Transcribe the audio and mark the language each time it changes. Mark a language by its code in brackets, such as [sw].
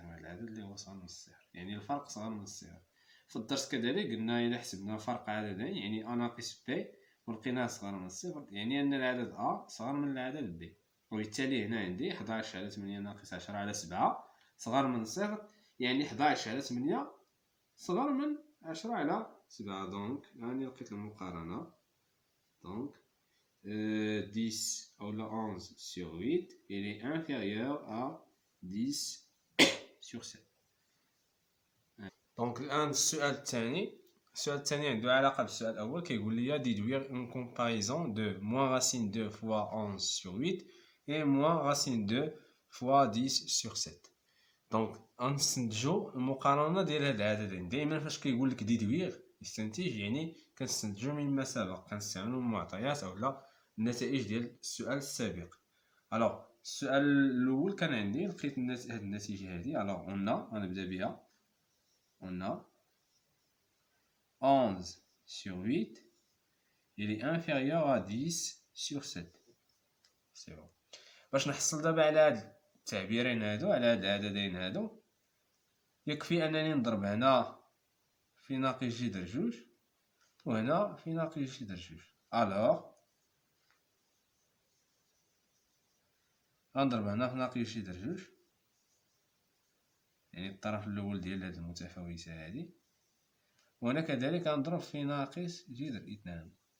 [ar] هذا العدد اللي هو صغر من الصفر يعني الفرق صغر من الصفر. في الدرس كذلك قلنا إلا حسبنا فرق عددين يعني أ ناقص بي ولقيناه صغر من الصفر يعني أن العدد أ صغر من العدد بي، وبالتالي هنا عندي 11 على 8 ناقص 10 على 7 صغر من الصفر يعني 11 على 8 صغر من 10 على 7. دونك راني لقيت المقارنة. دونك [fr] 10 ou le 11 sur 8 il est inférieur à 10 sur 7. [ar] دونك الآن السؤال الثاني عنده علاقة بالسؤال الأول. كيقول لي [fr] déduire une comparaison de moins racine 2 fois 11 sur 8 et moins racine 2 fois 10 sur 7. [ar] دونك غنستنتجو المقارنة ديال هاد العددين. دائما فاش كيقول لك ديدوير يستنتج يعني كنستنتجو مما سبق، كنستعملو المعطيات أولا النتائج ديال السؤال السابق. الوغ السؤال الأول كان عندي لقيت هاد النتيجة هادي. الوغ غنبدا بها. [fr] On a 11 sur 8 il est inférieur à 10 sur 7. C'est bon. [ar] باش نحصل دابا على هاد التعبيرين هادو على هاد العددين هادو يكفي انني نضرب هنا في ناقص جذر جوج وهنا في ناقص جذر جوج. الوغ غنضرب هنا في ناقص جذر جوج يعني الطرف الاول ديال هاد المتفاوتة هادي، وهنا كذلك غنضرب في ناقص جذر 2.